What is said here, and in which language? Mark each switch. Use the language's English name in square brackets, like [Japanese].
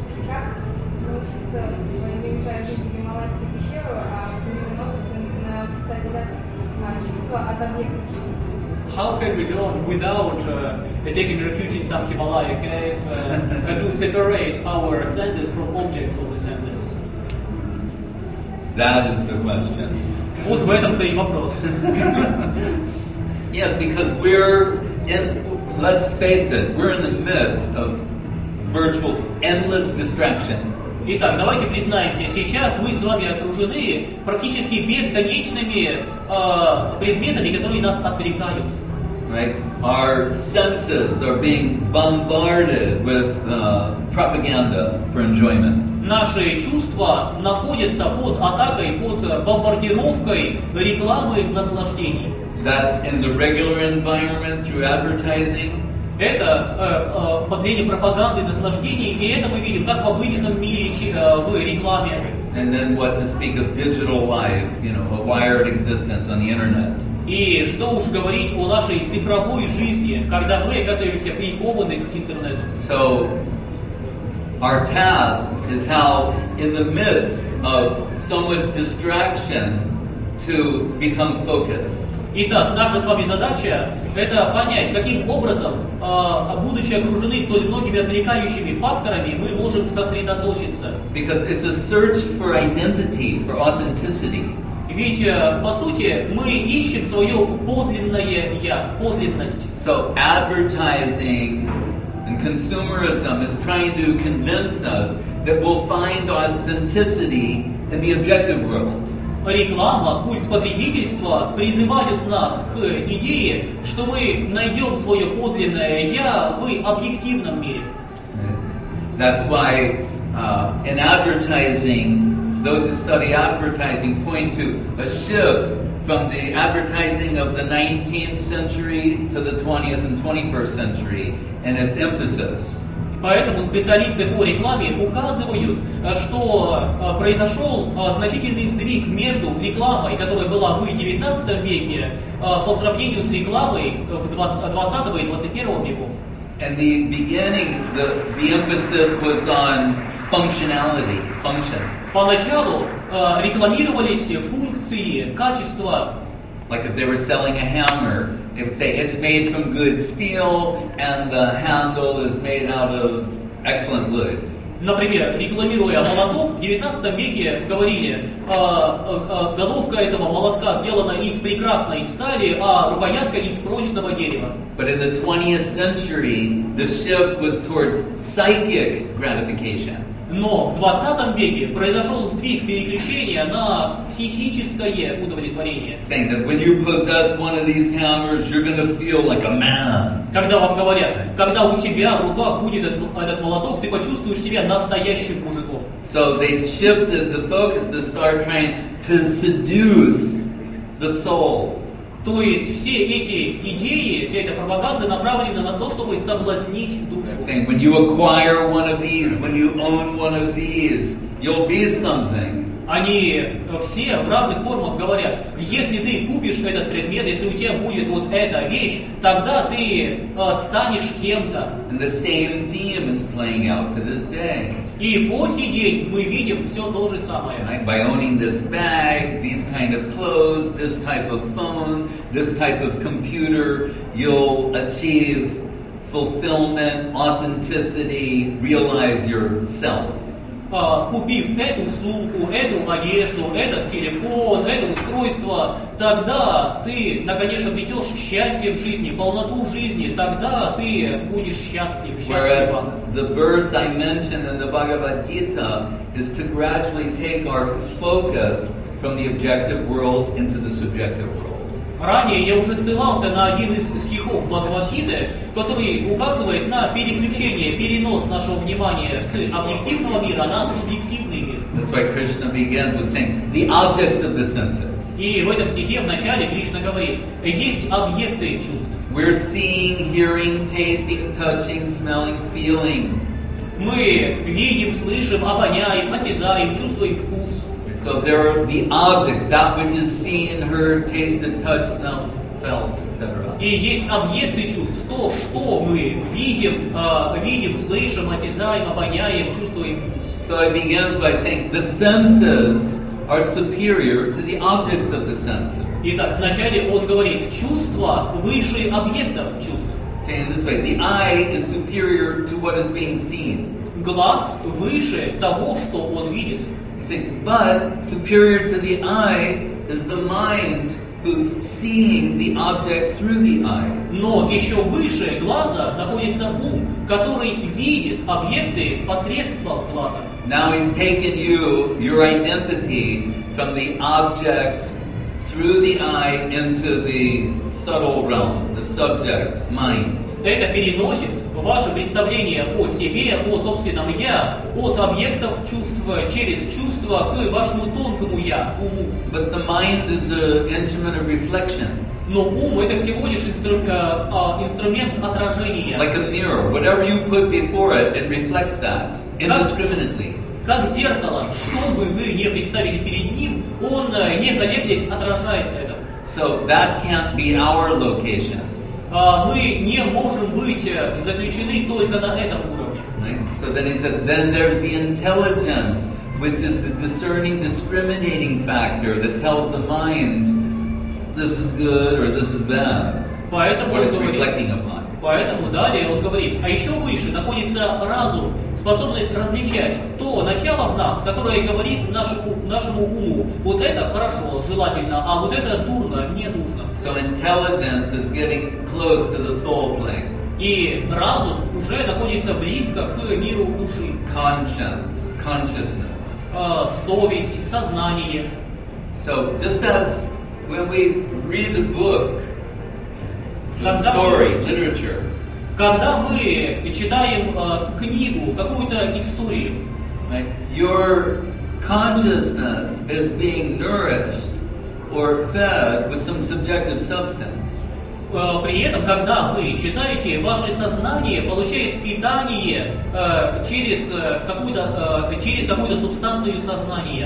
[Russian] Как научиться, не уезжая жить в Гималайскую пещеру, а в семейном научиться отделять чувства от объектов чувств? [English] How can we learn without taking refuge in some Himalaya cave to separate our senses from objects of the senses? That is the question. [Russian] Вот в этом-то и вопрос. [English] Yes, because we're in, let's face it, we're in the midst of virtual endless distraction. [Russian] Итак, давайте признаемся, сейчас мы с вами окружены практически бесконечными предметами, которые нас отвлекают. [English] Right? Our senses are being bombarded with propaganda for enjoyment. [Russian] Наши чувства находятся под атакой, под бомбардировкой рекламы наслаждений. [English] That's in the regular environment through advertising. [Russian] Это подление пропаганды наслаждений, и это мы видим как в обычном мире, в рекламе. [English] And then what to speak of digital life, a wired existence on the internet. [Russian] И что уж говорить о нашей цифровой жизни, когда мы оказываемся прикованы к интернету. [English] So, our task is how, in the midst of so much distraction, to become focused. [Russian] Итак, наша с вами задача – это понять, каким образом, будучи окружены столь многими отвлекающими факторами, мы можем сосредоточиться. [English] Because it's a search for identity, for authenticity. [Russian] Ведь, по сути, мы ищем свое подлинное «я», подлинность. [English] So advertising and consumerism is trying to convince us that we'll find authenticity in the objective world. [Russian] Реклама, культ потребительства призывают нас к идее, что мы найдем свое подлинное «я» в объективном мире. [English] That's why in advertising, those who study advertising point to a shift from the advertising of the 19th century to the 20th and 21st century and its emphasis. [Russian] Поэтому специалисты по рекламе указывают, что произошел значительный сдвиг между рекламой, которая была в XIX веке, по сравнению с рекламой в 20 и 21 веков. [English] And the beginning, the emphasis was on functionality, function. [Russian] Поначалу рекламировались функции, качества. [English] Like if they were selling a hammer, they would say it's made from good steel and the handle is made out of excellent wood. [Russian] Например, рекламируя молоток, в 19 веке говорили, головка этого молотка сделана из прекрасной стали, а рукоятка из прочного дерева. [English] But in the 20th century, the shift was towards psychic gratification. [Russian] Но в 20 веке произошел сдвиг переключения на психическое удовлетворение. [English] Saying that when you possess one of these hammers, you're going to feel like a man. [Russian] Когда вам говорят, когда у тебя в руках будет этот молоток, ты почувствуешь себя настоящим мужиком. [English] So they shifted the focus to start trying to seduce the soul. [Russian] То есть все эти идеи, вся эта пропаганда направлена на то, чтобы соблазнить душу. [English] Saying when you acquire one of these, when you own one of these, you'll be something. [Russian] Они все в разных формах говорят, если ты купишь этот предмет, если у тебя будет вот эта вещь, тогда ты станешь кем-то. [English] And the same theme is playing out to this day. [Russian] И по сей день мы видим все то же самое. [English] Right? By owning this bag, these kind of clothes, this type of phone, this type of computer, you'll achieve fulfillment, authenticity, realize yourself. [Russian] Купив эту сумку, эту одежду, этот телефон, это устройство, тогда ты, наконец, обретешь счастье в жизни, полноту в жизни, тогда ты будешь счастлив. [English] Whereas the verse I mentioned in the Bhagavad Gita is to gradually take our focus from the objective world into the subjective world. [Russian] Ранее я уже ссылался на один из стихов Бхагавад-гиты, который указывает на переключение, перенос нашего внимания с объективного мира на субъективный мир. [English] That's why Krishna begins with saying the objects of the senses. [Russian] И в этом стихе в начале Кришна говорит, есть объекты чувств. [English] We're seeing, hearing, tasting, touching, smelling, feeling. [Russian] Мы видим, слышим, обоняем, осязаем, чувствуем вкус. [English] So there are the objects, that which is seen, heard, tasted, touched, smelled, felt, etc. [Russian] И есть объекты чувств, то, что мы видим, слышим, осязаем, обоняем, чувствуем вкус. [English] So it begins by saying the senses are superior to the objects of the senses. [Russian] Итак, вначале он говорит, чувства выше объектов чувств. [English] Saying this way, the eye is superior to what is being seen. [Russian] Глаз выше того, что он видит. [English] But superior to the eye is the mind who's seeing the object through the eye. [Russian] Но еще выше глаза находится ум, который видит объекты посредством глаза. [English] Now he's taken your identity from the object through the eye into the subtle realm, the subject, mind. [Russian] Это переносит ваше представление о себе, о собственном «я», от объектов чувства через чувства к вашему тонкому «я», уму. [English] But the mind is an instrument of reflection. [Russian] Но ум – это всего лишь инструмент отражения. [English] Like a mirror, whatever you put before it, it reflects that indiscriminately. [Russian] Как зеркало, что бы вы ни представили перед ним, он, не колеблясь, отражает это. [English] So that can't be our location. [Russian] Мы не можем быть заключены только на этом уровне. [English] Right? So then he said, then there's the intelligence, which is the discerning, discriminating factor that tells the mind this is good or this is bad, [Russian] Поэтому [English] what [Russian] он [English] it's reflecting upon. [Russian] поэтому далее он говорит, а еще выше находится разум, способность различать то начало в нас, которое говорит нашему уму, вот это хорошо, желательно, а вот это дурно, не нужно. [English] So intelligence is getting close to the soul plane. [Russian] И разум уже находится близко к миру души. [English] Conscience, consciousness. [Russian] Совесть, сознание. [English] So just as when we read a book, [Russian] Когда [English] story, literature, [Russian] Когда мы читаем книгу, какую-то историю, [English] right, your consciousness is being nourished or fed with some subjective substance. [Russian] При этом, когда вы читаете, ваше сознание получает питание через какую-то субстанцию сознания.